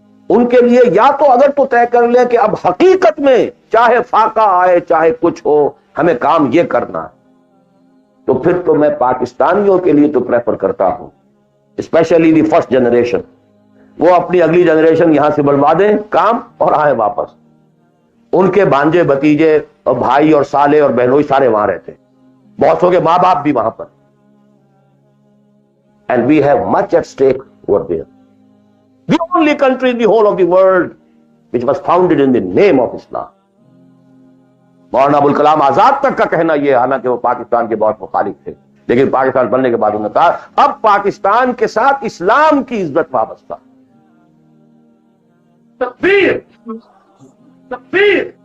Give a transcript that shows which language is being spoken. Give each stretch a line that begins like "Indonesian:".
Urdu: ان کے لیے یا تو اگر تو طے کر لیں کہ اب حقیقت میں چاہے فاقہ آئے چاہے کچھ ہو ہمیں کام یہ کرنا ہے، تو پھر تو میں پاکستانیوں کے لیے تو پریفر کرتا ہوں،
English: especially the first generation,
Urdu: وہ اپنی اگلی جنریشن یہاں سے بلوا دیں کام اور آئیں واپس. ان کے بھانجے بھتیجے اور بھائی اور سالے اور بہنوئی سارے وہاں رہتے، بہت کے ماں باپ بھی وہاں پر.
English: And we have much at stake over there. The only country in the whole of the world which was founded in the name of Islam.
Urdu: Maulana Abul Kalam Azad تک کا کہنا یہ، حالانکہ وہ پاکستان کے بہت مخالف تھے، لیکن پاکستان بننے کے بعد انہوں نے کہا اب پاکستان کے ساتھ اسلام کی عزت وابستہ. تکبیر تکبیر.